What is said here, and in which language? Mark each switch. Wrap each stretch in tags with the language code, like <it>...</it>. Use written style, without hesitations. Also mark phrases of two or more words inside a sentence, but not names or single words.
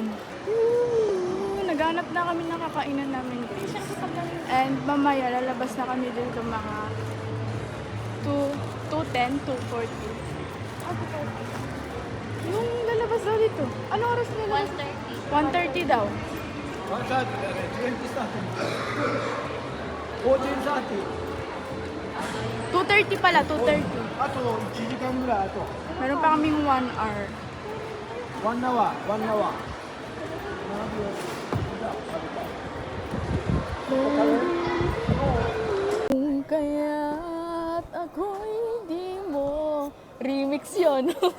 <tl>Naghanap na kami ng kakainan namin, guys. And mamaya, lalabas na kami din sa mga 2:10, 2:40. Yung lalabas daw dito. Anong oras nila? 1:30 daw.</tl> <ja>1:30 だね、20スタート。14:30。</ja> <tl>2:30 pala, 2:30.</tl> <ja>あと1時間ぐらいあと。</ja> <tl>Meron pa kaming</tl> <en>1 hour. 1 hour、1 hour。</en> <tl>Kung kaya't ako'y di mo. Remix yun.</tl>